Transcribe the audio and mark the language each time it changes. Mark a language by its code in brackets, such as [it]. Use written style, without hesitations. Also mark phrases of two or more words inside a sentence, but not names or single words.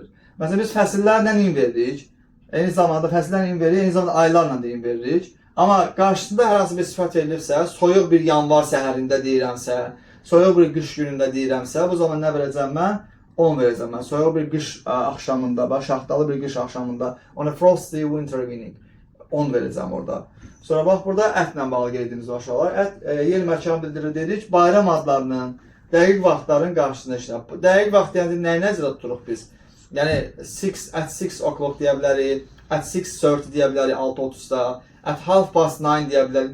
[az] Məsələn, biz fəsillərlə in veririk. Eyni zamanda fəsillərlə in veririk, eyni zamanda aylarla da in veririk. Amma qarşısında hər hansı bir sifət verilirsə, soyuq bir yanvar səhərində deyirəmsə, soyuq bir qış günündə deyirəmsə, bu zaman nə verəcəm mən? 10 verəcəm mən. Soyuq bir qış axşamında, şaxtalı bir qış axşamında, [en] on a frosty winter evening 10 [az] verəcəm orada. Sonra bax, burada ətlə bağlı qeydimiz var uşaqlar. Ət yer məkan bildirir dedik, bayram adlarının, dəqiq vaxtların qarşısında işlənir. Dəqiq vaxt deyəndə nəyi nəzərdə tuturuq biz? Yəni, [en] at 6 o'clock [az] deyə bilərik, [en] at 6:30 [az] deyə bilərik, 6:30-da, [en] at 9:30 [az] deyə bilərik.